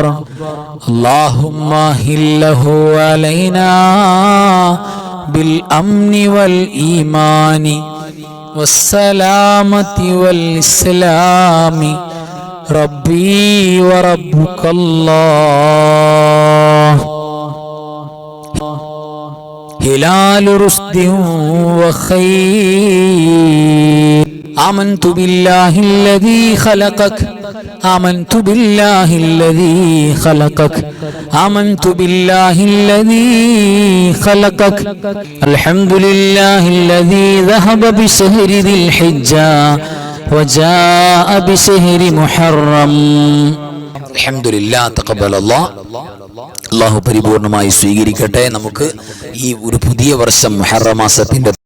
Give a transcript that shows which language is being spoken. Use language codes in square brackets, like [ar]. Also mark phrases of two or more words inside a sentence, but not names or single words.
[ar] اللهم أهله علينا بالأمن والإيمان والسلامة والإسلام ربي وربك الله هلال رشد وخير. آمنت بالله الذي خلقك آمنت بالله الذي خلقك آمنت بالله الذي خلقك الحمد لله الذي ذهب بشهر ذي الحجة وجاء بشهر محرم. الحمد لله، تقبل الله. [ml] അല്ലാഹു പരിപൂർണമായി സ്വീകരിക്കട്ടെ. നമുക്ക് ഈ ഒരു പുതിയ വർഷം മുഹറം മാസത്തിന്റെ